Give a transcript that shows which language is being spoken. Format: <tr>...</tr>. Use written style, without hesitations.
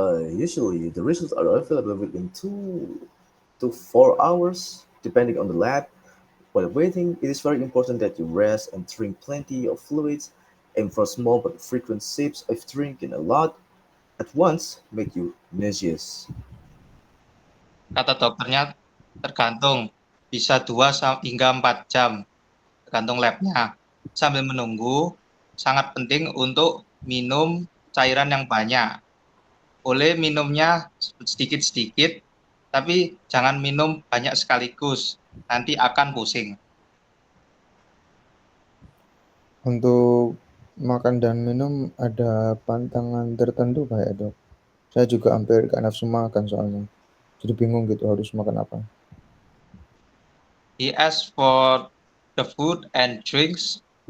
<en>Usually, the results are available within 2 to 4 hours, depending on the lab. While waiting, it is very important that you rest and drink plenty of fluids. Aim for small but frequent sips if drinking a lot at once make you nauseous.</en> <id>Kata dokternya tergantung, bisa 2 hingga 4 jam, tergantung labnya. Sambil menunggu, sangat penting untuk minum cairan yang banyak. Boleh minumnya sedikit-sedikit, tapi jangan minum banyak sekaligus, nanti akan pusing. Untuk makan dan minum ada pantangan tertentu nggak ya, Dok? Saya juga hampir gak nafsu makan soalnya. Jadi bingung gitu harus makan apa.</id> <en>He asked for the food and drinks.</en>